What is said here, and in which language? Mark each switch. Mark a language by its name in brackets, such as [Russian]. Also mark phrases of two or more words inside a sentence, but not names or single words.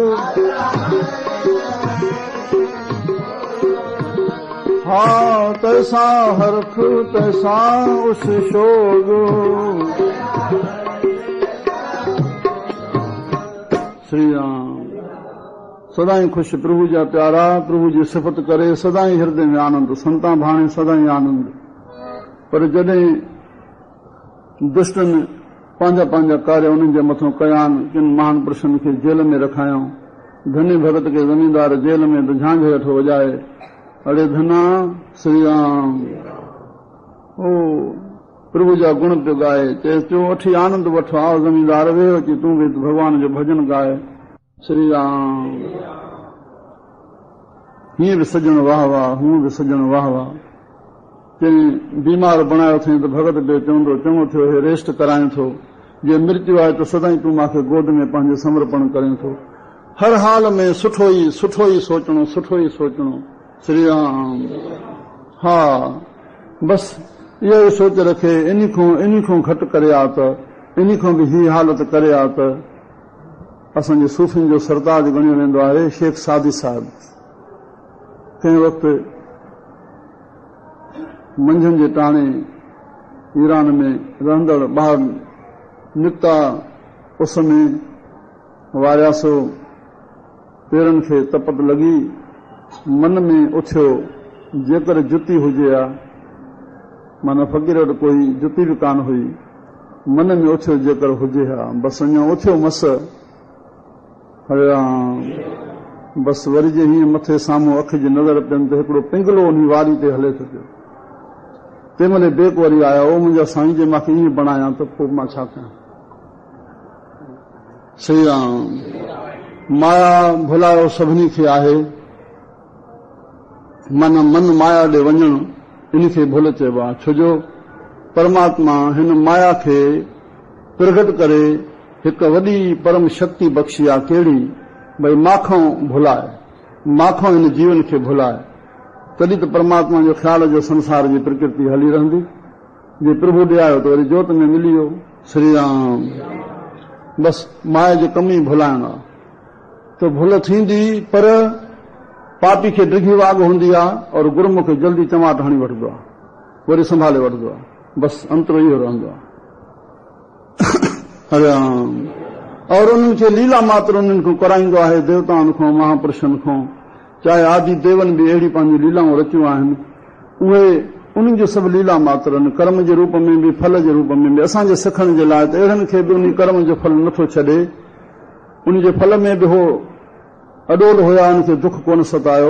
[Punjabi] हाँ तैसा हर्ख तैसा उस शोग। [Sindhi] श्री राम। सदाई खुश प्रभु जा प्यारा, प्रभु जी सिफ़त करे सदाई हृदय में आनंद, संता भाणे सदाई आनंद। पर जॾहिं दुष्टनि पंहिंजा पंहिंजा कार्य उन्हनि जे मथां कया आहिनि, किन महान पुरुषनि खे जेल में रखायूं। धनी भगत खे ज़मीनदार जेल में त झांझ हेठि वॼाए, अड़े धना श्री राम। ओ प्रभु जा गुण पियो ॻाए, चए चो वठी आनंद वठो, आओ ज़मीनदार वेहो अची तूं बि भॻवान जो भॼन ॻाए। श्री राम। हीअं बि सजण वाह वाह, हूअं बि सजण वाह वाह। कंहिं बीमार बणायो अथई त भगत बि चवंदो चङो थियो, हे रेस्ट कराए थो। जे मृत्यु आहे त सदाई तूं मूंखे गोद में पंहिंजो समर्पण करे थो। हर हाल में सुठो ई सोचणो, सुठो ई सोचणो। श्री राम। हा बस इहो ई सोच रखे, इन खां घटि करे आ त, इन खां बि हीअ हालत करे आ त असांजे सूफ़ियुनि जो सरताज ॻणियो वेंदो आहे शेख सादी साहिब। कंहिं वक़्तु मंझंदि जे टाणे ईरान में रहंदड़ ॿाहिरि निकिता, उस में वारियासो, पेरनि खे तपत लॻी, मन में उथियो जेकर जुती हुजे आ, माना फ़क़ीर वटि कोई जुती बि कान हुई, मन में उथियो जेकर हुजे हा, बसि अञा उथियो मस। हरे राम। बसि वरी जे हीअं मथे साम्हूं अखि जी नज़र पियनि त हिकिड़ो पिंगलो उन वारी ते हले थो पियो। तंहिं महिल बेक वरी आया, ओ मुंहिंजा साईं जे मूंखे ईअं बणायां त पोइ मां छा कयां। श्री राम। माया भुलायो सभिनी खे आहे, मन माया ॾे वञणु इन खे भुल चइबो आहे। छोजो परमात्मा हिन माया खे प्रगट करे हिकु वॾी परम शक्ति बख़्शी आहे। कहिड़ी? भई माखों भुलाए, माखों हिन जीवन खे भुलाए। त तॾहिं त परमात्मा जो ख़्याल जो संसार जी प्रकृति हली रहंदी। जे प्रभु ॾे आयो त वरी जोत में मिली वियो। श्री राम। बस माया जी कमी भुलाइण आहे त भुल थींदी, पर पापी खे डिघी वाग हूंदी आहे और गुरुमुख जल्दी चमाट हणी वठंदो आहे, वरी संभाले वठंदो आहे। बस अंतरो इहो रहंदो आहे। हरे राम। और उन्हनि खे लीला मात्र उन्हनि खां कराईंदो आहे, देवताउनि खां, महापुरुषनि खां। चाहे आदि देवन बि अहिड़ी पंहिंजी लीलाऊं रचियूं आहिनि, उहे उन्हनि जो सभु लीला मात्र आहिनि, कर्म जे रूप में बि, फल जे रूप में बि। असांजे सिखण जे लाइ त अहिड़नि खे बि उन कर्म जो फल नथो छॾे, उन जे फल में बि हो अॾोल हुया, उनखे दुख कोन सतायो।